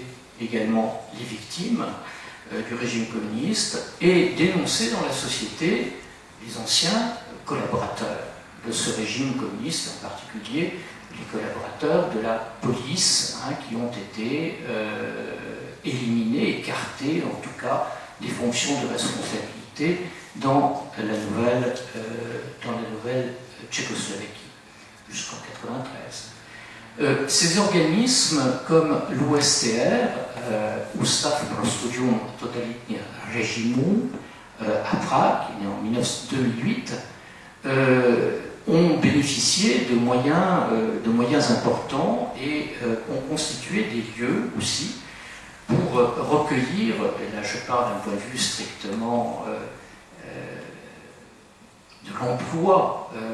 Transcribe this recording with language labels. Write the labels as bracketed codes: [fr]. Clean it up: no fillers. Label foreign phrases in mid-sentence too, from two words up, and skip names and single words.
[fr] également les victimes du régime communiste et dénoncer dans la société les anciens collaborateurs de ce régime communiste, en particulier les collaborateurs de la police, qui ont été éliminés, écartés en tout cas des fonctions de responsabilité dans la nouvelle Tchécoslovaquie, jusqu'en 1993. Ces organismes comme l'USTR, [cs] Ustav pro studium totalitního režimu, [fr] à Prague, qui est né en 2008, ont bénéficié de moyens importants et ont constitué des lieux aussi pour recueillir, et là je parle d'un point de vue strictement de l'emploi